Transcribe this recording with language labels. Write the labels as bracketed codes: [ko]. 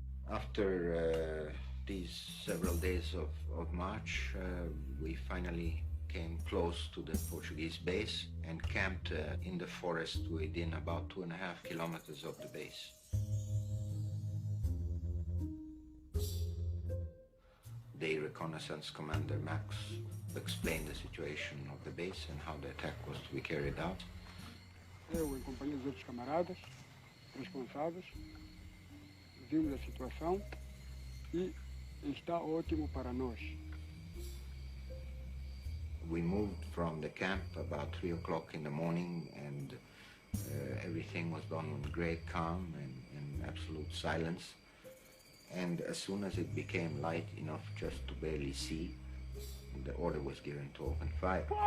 [en] After these several days of march, we finally came close to the Portuguese base and camped in the forest within about 2.5 kilometers of the base. The reconnaissance commander, Max, explained the situation of the base and how the attack was to be carried out. [pt] Eu, em companhia dos outros camaradas responsáveis, vimos a situação e está ótimo para nós. [en] We moved from the camp about 3 o'clock in the morning, and everything was done with great calm and absolute silence. And as soon as it became light enough just to barely see, the order was given to open fire.